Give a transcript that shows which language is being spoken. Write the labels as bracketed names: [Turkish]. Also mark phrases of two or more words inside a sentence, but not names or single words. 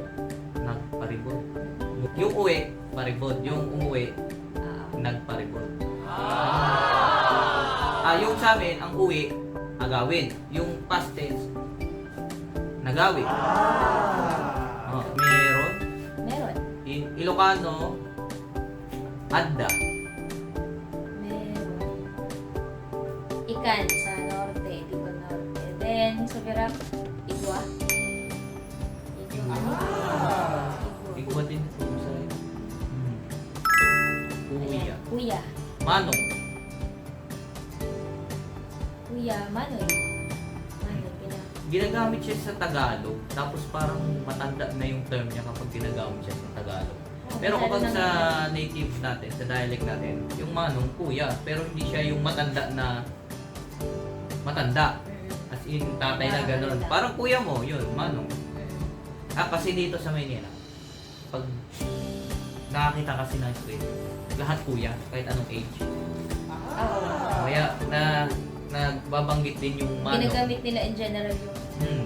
[Filipino] Nagparibod. Yung uwi, paribod. Yung umuwi, nagparibod. Yung sa amin, ang uwi, agawin. Yung past tense, nagawi. Meron. Meron. In Ilocano, adda. Meron. Ikan sa norte, Bicol Norte. Then, sa Verap, Igwa. Igwa. Igwa din sa sa'yo. Kuya. Kuya. Manong. Kuya, Manoy. Manoy, Ginagamit siya sa Tagalog, tapos parang matanda na yung term niya kapag ginagamit siya sa Tagalog. Pero kapag sa native natin, sa dialect natin, yung manong kuya, pero hindi siya yung matanda na matanda. [English] As in, [Filipino] tatay na gano'n. Parang kuya mo, yun, manong. Kasi dito sa Maynila, pag nakakita kasi ng street, lahat kuya, kahit anong age. Kaya nagbabanggit din yung manong. Ginagamit nila [English] in general [Filipino] yung...